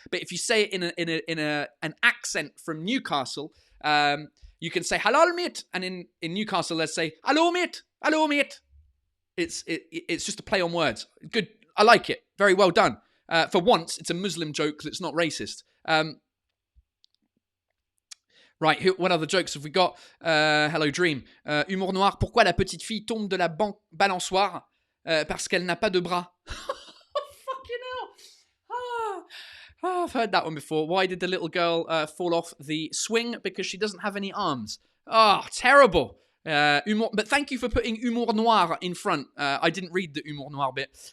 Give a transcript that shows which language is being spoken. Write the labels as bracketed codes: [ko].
[en] But if you say it in an accent from Newcastle, you can say halal meat, and in Newcastle let's say hello meat. It's just a play on words. Good. I like it. Very well done. For once, it's a Muslim joke that's not racist. Right, what other jokes have we got? Hello Dream. [fr] Humour noir, pourquoi la petite fille tombe de la balançoire? Parce qu'elle n'a pas de bras. [en] Fucking hell. Oh, I've heard that one before. Why did the little girl fall off the swing? Because she doesn't have any arms. Oh, terrible. But thank you for putting humour noir in front. I didn't read the humour noir bit.